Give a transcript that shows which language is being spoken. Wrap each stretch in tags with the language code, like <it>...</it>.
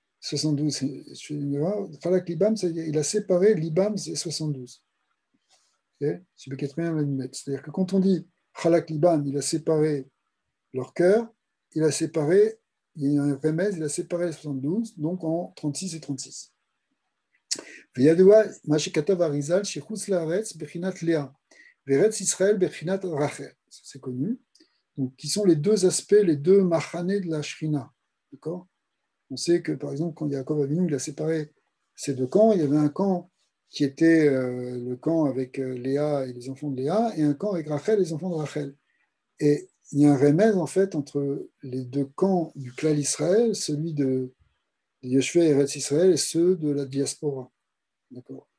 <fr>72, je Khalak Libam, il a séparé l'Ibam et 72. Okay? C'est-à-dire que quand on dit Khalak Libam, il a séparé leur cœur, il a séparé, il y a un remède, il a séparé les 72, donc en 36 et 36.</fr> <he>וידוע מה שכתב אריזל שחוץ לארץ בחינת לאה וארץ ישראל בחינת רחל,</he> <fr>c'est connu. Donc, qui sont les deux aspects, les deux machanés de la Shrina. D'accord? On sait que, par exemple, quand Yaakov Avinu, il a séparé ces deux camps, il y avait un camp qui était le camp avec Léa et les enfants de Léa, et un camp avec Rachel et les enfants de Rachel. Et il y a un remède, en fait, entre les deux camps du clan Israël, celui de Yeshua et Eretz Israël, et ceux de la diaspora. D'accord?</fr>